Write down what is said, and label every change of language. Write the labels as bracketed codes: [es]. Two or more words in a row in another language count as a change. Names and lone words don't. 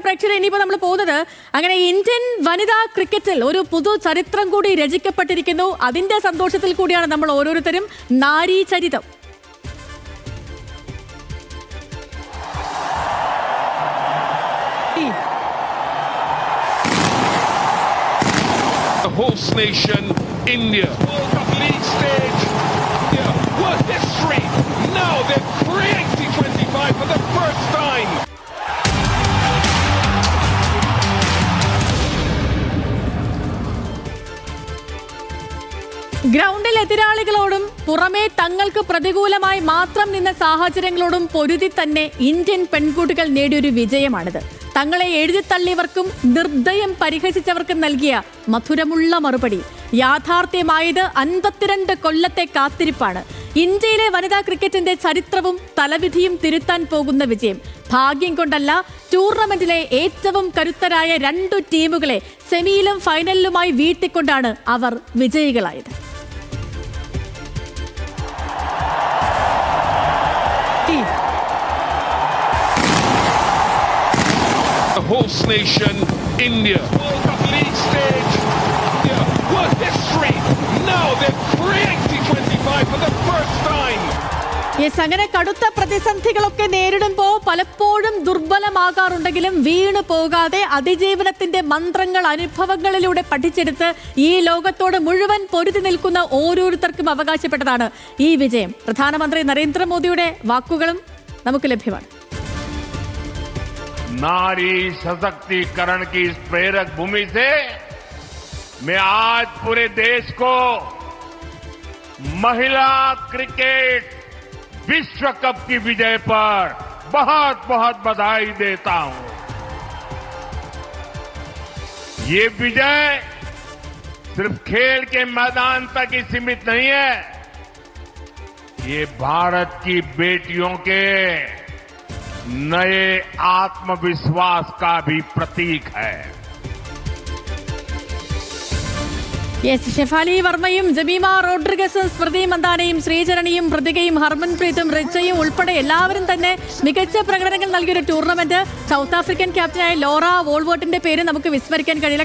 [ml] ആക്ച്വലി ഇനിയിപ്പോൾ നമ്മൾ പോകുന്നത് അങ്ങനെ ഇന്ത്യൻ വനിതാ ക്രിക്കറ്റിൽ ഒരു പുതു ചരിത്രം കൂടി രചിക്കപ്പെട്ടിരിക്കുന്നു. അതിന്റെ സന്തോഷത്തിൽ കൂടിയാണ് നമ്മൾ ഓരോരുത്തരും. നാരീ ചരിതം. [en] The host nation, India. World Cup league stage. Yeah, what history? Now they're creating T25 for the first time. [ml] ഗ്രൗണ്ടിൽ എതിരാളികളോടും പുറമേ തങ്ങൾക്ക് പ്രതികൂലമായി മാത്രം നിന്ന സാഹചര്യങ്ങളോടും പൊരുതി തന്നെ ഇന്ത്യൻ പെൺകുട്ടികൾ നേടിയൊരു വിജയമാണിത്. തങ്ങളെ എഴുതിത്തള്ളിയവർക്കും നിർദ്ദയം പരിഹസിച്ചവർക്കും നൽകിയ മധുരമുള്ള മറുപടി. യാഥാർത്ഥ്യമായത് 52 കൊല്ലത്തെ കാത്തിരിപ്പാണ്. ഇന്ത്യയിലെ വനിതാ ക്രിക്കറ്റിന്റെ ചരിത്രവും തലവിധിയും തിരുത്താൻ പോകുന്ന വിജയം. ഭാഗ്യം കൊണ്ടല്ല, ടൂർണമെന്റിലെ ഏറ്റവും കരുത്തരായ 2 ടീമുകളെ സെമിയിലും ഫൈനലിലുമായി വീഴ്ത്തിക്കൊണ്ടാണ് അവർ വിജയികളായത്. [en] The host nation, India. World Cup league stage. Yeah, what history? Now they're creating T25 for the first time. [ml] യെസ്, അങ്ങനെ കടുത്ത പ്രതിസന്ധികളൊക്കെ നേരിടുമ്പോൾ പലപ്പോഴും ദുർബലമാകാറുണ്ടെങ്കിലും വീണു പോകാതെ അതിജീവനത്തിന്റെ മന്ത്രങ്ങൾ അനുഭവങ്ങളിലൂടെ പഠിച്ചെടുത്ത് ഈ ലോകത്തോട് മുഴുവൻ പൊരുതി നിൽക്കുന്ന ഓരോരുത്തർക്കും അവകാശപ്പെട്ടതാണ് ഈ വിജയം. പ്രധാനമന്ത്രി നരേന്ദ്രമോദിയുടെ വാക്കുകളും നമുക്ക് ലഭ്യമാണ്. [hi] नारी सशक्तिकरण की इस प्रेरक भूमि से मैं आज पूरे देश को महिला क्रिकेट विश्व कप की विजय पर बहुत बहुत बधाई देता हूं. ये विजय सिर्फ खेल के मैदान तक ही सीमित नहीं है. ये भारत की बेटियों के नए आत्मविश्वास का भी प्रतीक है. [ml] യെസ്, ഷെഫാലി വർമ്മയും ജമീമ റോഡ്രിഗസും സ്മൃതി മന്ദാനയും ശ്രീചരണിയും പ്രതികയും ഹർമൻപ്രീതും റിച്ചയും ഉൾപ്പെടെ എല്ലാവരും തന്നെ മികച്ച പ്രകടനങ്ങൾ നൽകിയൊരു ടൂർണമെന്റ്. സൗത്ത് ആഫ്രിക്കൻ ക്യാപ്റ്റനായ ലോറ വോൾവേർട്ടിന്റെ പേര് നമുക്ക് വിസ്മരിക്കാൻ കഴിയില്ല.